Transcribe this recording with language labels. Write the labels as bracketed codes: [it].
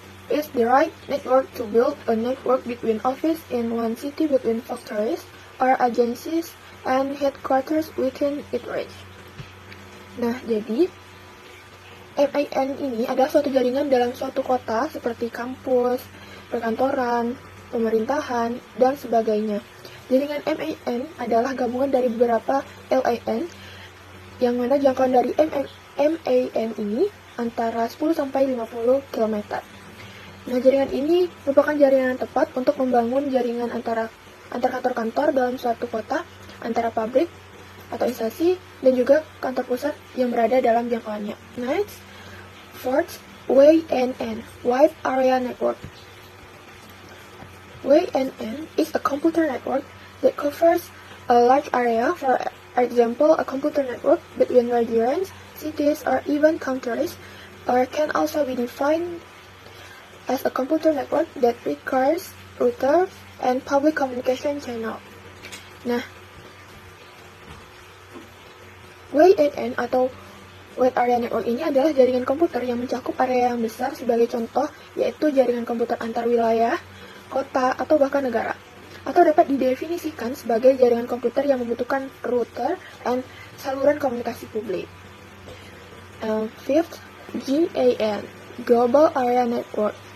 [en] is the right network to build a network between offices in one city, between factories or agencies and headquarters within its reach. [id] Nah, jadi MAN ini adalah suatu jaringan dalam suatu kota seperti kampus, perkantoran, pemerintahan, dan sebagainya. Jaringan MAN adalah gabungan dari beberapa LAN yang mana jangkauan dari MAN ini antara 10 sampai 50 km. Nah, jaringan ini merupakan jaringan yang tepat untuk membangun jaringan antar kantor-kantor dalam suatu kota, antara pabrik atau instansi, dan juga kantor pusat yang berada dalam jangkauannya. [en] Next, fourth, WAN, Wide Area Network. WAN is a computer network that covers a large area, for example, a computer network between regions, cities, or even countries, or can also be defined as a computer network that requires routers and public communication channel. [id] Nah, WAN atau Wide Area Network ini adalah jaringan komputer yang mencakup area yang besar. Sebagai contoh, yaitu jaringan komputer antar wilayah, kota, atau bahkan negara. Atau dapat didefinisikan sebagai jaringan komputer yang membutuhkan router dan saluran komunikasi publik. [en] Fifth, GAN, Global Area Network.